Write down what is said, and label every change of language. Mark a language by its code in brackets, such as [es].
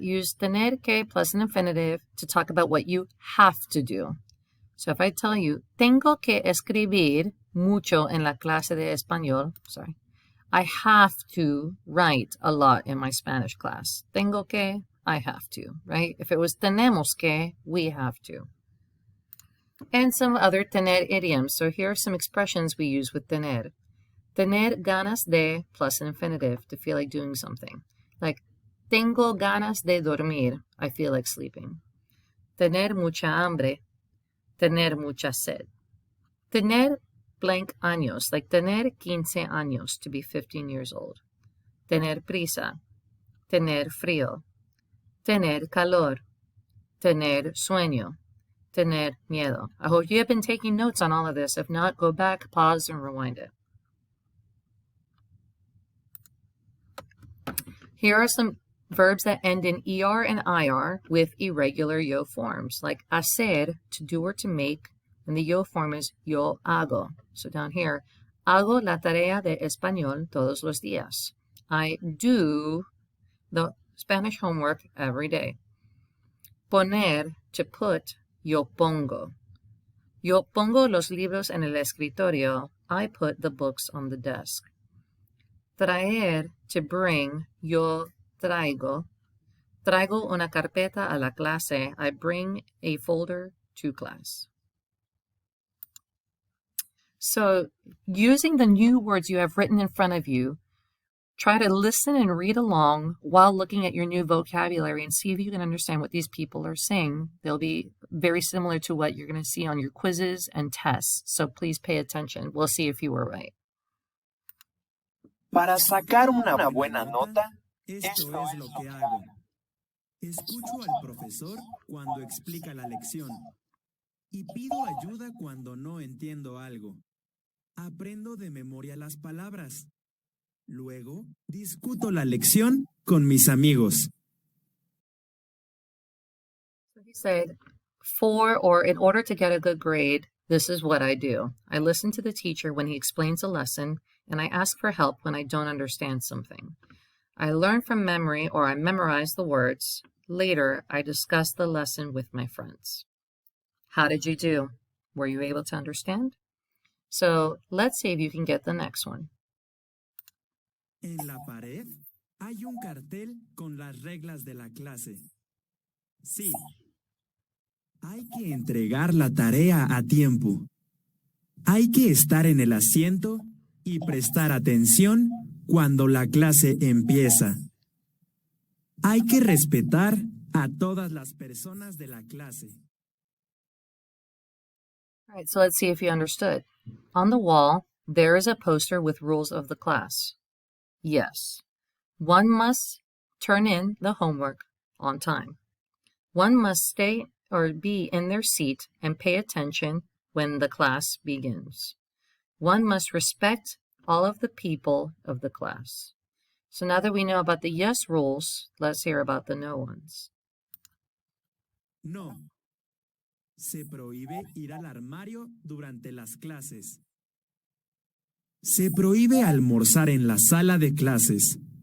[en] Use [es] tener que [en] plus an infinitive to talk about what you have to do. So if I tell you, [es] tengo que escribir mucho en la clase de español, [en] I have to write a lot in my Spanish class. [es] Tengo que, [en] I have to, right? If it was [es] tenemos que, [en] we have to. And some other tener idioms. So here are some expressions we use with tener. [es] Tener ganas de [en] plus an infinitive, to feel like doing something. [es] Like, tengo ganas de dormir. [en] I feel like sleeping. [es] Tener mucha hambre. Tener mucha sed. Tener blank años, like tener 15 años, [en] to be 15 years old. [es] Tener prisa. Tener frío. Tener calor. Tener sueño. Tener miedo. [en] I hope you have been taking notes on all of this. If not, go back, pause, and rewind it. Here are some verbs that end in ER and IR with irregular yo forms, like hacer, to do or to make, and the yo form is [es] yo hago. [en] So down here, [es] hago la tarea de español todos los días. [en] I do the Spanish homework every day. [es] Poner, [en] to put, [es] yo pongo. Yo pongo los libros en el escritorio. [en] I put the books on the desk. Traer, to bring, [es] yo traigo. Traigo una carpeta a la clase. [en] I bring a folder to class. So, using the new words you have written in front of you, try to listen and read along while looking at your new vocabulary and see if you can understand what these people are saying. They'll be very similar to what you're going to see on your quizzes and tests. So please pay attention. We'll see if you were right. [es] Para sacar una buena nota, esto es lo que hago. Escucho al profesor cuando explica la lección y pido ayuda cuando no entiendo algo. Aprendo de memoria las palabras. Luego, discuto la lección con mis amigos. [en] So he said, in order to get a good grade, this is what I do. I listen to the teacher when he explains a lesson, and I ask for help when I don't understand something. I learn from memory or I memorize the words. Later, I discuss the lesson with my friends. How did you do? Were you able to understand? So let's see if you can get the next one. [es] En la pared hay un cartel con las reglas de la clase. Sí. Hay que entregar la tarea a tiempo. Hay que estar en el asiento y prestar atención cuando la clase empieza. Hay que respetar a todas las personas de la clase. [en] All right, so let's see if you understood. On the wall, there is a poster with rules of the class. Yes. One must turn in the homework on time. One must stay or be in their seat and pay attention when the class begins. One must respect all of the people of the class. So now that we know about the yes rules, let's hear about the no ones. No. [es] Se prohíbe ir al armario durante las clases. Se prohíbe almorzar en la sala de clases.